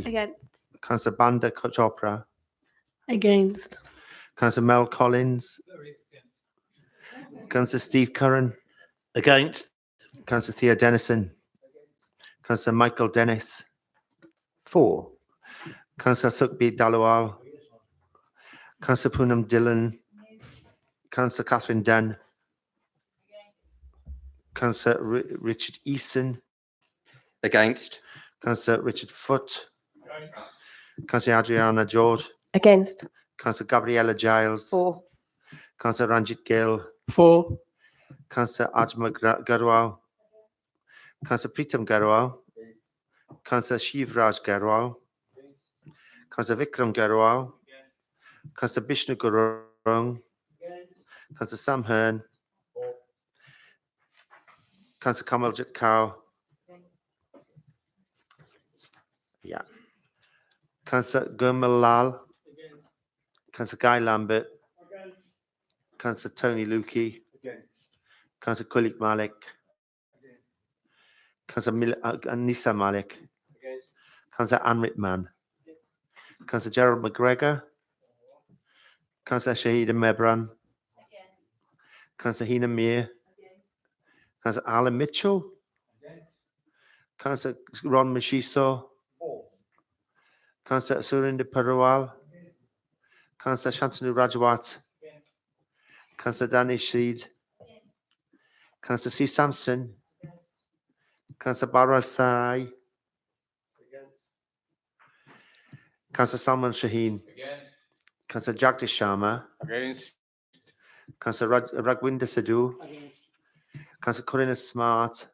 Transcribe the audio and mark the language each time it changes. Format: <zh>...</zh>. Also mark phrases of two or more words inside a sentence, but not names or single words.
<en>Against. Councillor Banda Chopra. Against. Councillor Mel Collins. Councillor Steve Curran. Against. Councillor Theo Dennison. Councillor Michael Dennis. For. Councillor Sukhbir Dalwal. Councillor Poonam Dillon. Councillor Catherine Dunn. Councillor Richard Eason. Against. Councillor Richard Foote. Councillor Adriana George. Against. Councillor Gabriella Giles. For. Councillor Ranjit Gill. For. Councillor Ajma Garwal. Councillor Pritam Garwal. Councillor Shivraj Garwal. Councillor Vikram Garwal. Councillor Bishnu Gurung. Councillor Sam Hearn. Councillor Kamaljit Kaur. Yeah. Councillor Gurmal Lal. Councillor Guy Lambert. Councillor Tony Lukey. Councillor Kulik Malik. Councillor Anissa Malik. Councillor Anrit Mann. Councillor Gerald McGregor. Councillor Shahida Mebran. Councillor Hina Mir. Councillor Alan Mitchell. Councillor Ron Mashiso. Councillor Surinder Parwal. Councillor Shantanu Rajawat. Councillor Danish Sheed. Councillor Sue Sampson. Councillor Bara Sai. Councillor Salman Shaheen. Councillor Jagdish Sharma. Against. Councillor Ragwinder Sidhu. Councillor Corina Smart.</en>